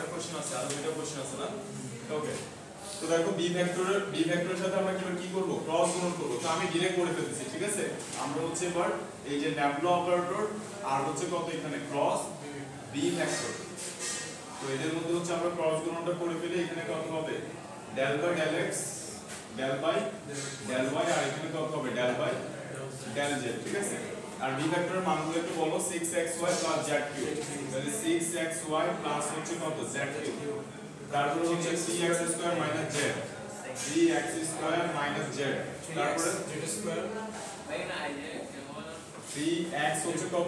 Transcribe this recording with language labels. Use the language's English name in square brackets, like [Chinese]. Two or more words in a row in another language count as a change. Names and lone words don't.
[Bangla] কোশ্চেন আছে আর দুটো কোশ্চেন আছে না ওকে তো দেখো [English] b vector [Bangla] সাথে আমরা কি করব ক্রস গুণন করব তো আমি ডাইরেক্ট করে ফেলতেছি ঠিক আছে আমরা হচ্ছে এবার এই যে [English] laplace operator [Bangla] আর হচ্ছে কত এখানে [English] cross b vector [Bangla] তো এদের মধ্যে হচ্ছে আমরা ক্রস গুণনটা করে ফেলে এখানে কত হবে [English] del by del x del by del y [Bangla] আর এখানে কত হবে [English] del by del z [Bangla] ঠিক আছে আর [English] b vector [Bangla] মানগুলো একটু বলো [English] 6xy z cube [Bangla] তাহলে [English] 6xy plus [Bangla] হচ্ছে কত [English] z cube [Bangla] তারপর হচ্ছে [English] 3x square minus z 3x square minus z [Bangla] তারপরে [English] z square [Bangla] 3x হচ্ছে কত